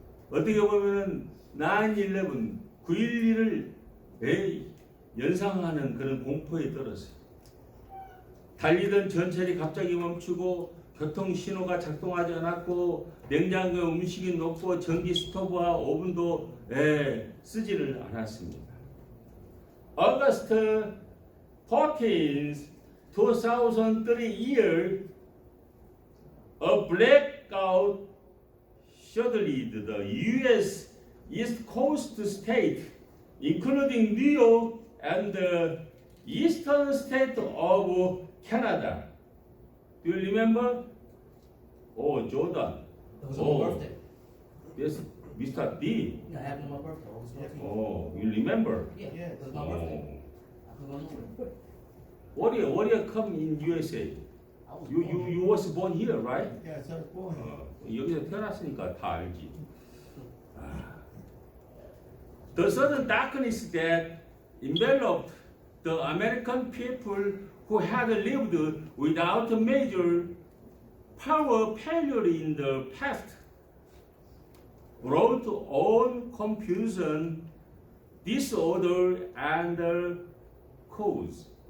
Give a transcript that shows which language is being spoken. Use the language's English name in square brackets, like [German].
[Korean] 어떻게 보면 9/11, 9.11을 연상하는 그런 공포에 떨었어요. 달리던 전철이 갑자기 멈추고 교통 신호가 작동하지 않았고 냉장고에 음식이 녹고 전기 스토브와 오븐도 쓰지를 않았습니다. [English] August 14th, 2003 year, a blackout shuddered the U.S. East Coast state, including New York and the eastern state of Canada. Do you remember? Oh, Jordan. It was Oh. my birthday. Yes, Mr. D. Yeah, it happened on my birthday. August 14th. Oh, you remember? Yeah, it was my birthday. Oh. I remember. Warrior come in USA. I was You born. you was born here, right? Yeah, I was born here. [Korean] 여기서 태어났으니까 다 알지. 아. [English] The sudden darkness that enveloped the American people who had lived without major power failure in the past brought on confusion, disorder, and cause.